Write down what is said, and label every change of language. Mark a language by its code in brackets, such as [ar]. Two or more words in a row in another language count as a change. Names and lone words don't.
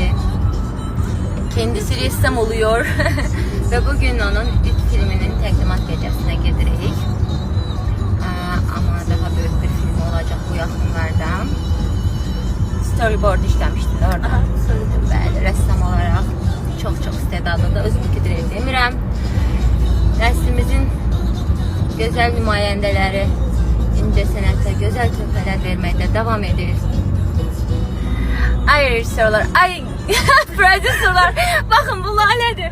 [tr] Kendisi ressam oluyor. [az] Ve bugün onun ilk filminin təqdimat gecəsinə gedirik. [tr] Ama daha büyük bir film olacak [az] bu yaxınlarda. [tr] Storyboard işlemiştir orada. Bəli, ressam olarak çok istedadlı da [az] özümküdür demirəm. [tr] Neslimizin güzel [az] nümayəndələri incə sənətə gözəl töhfələr verməkdə davam edir. Ay rejissorlar, ay prodüserlər, [tr] bakın bu Lale'dir.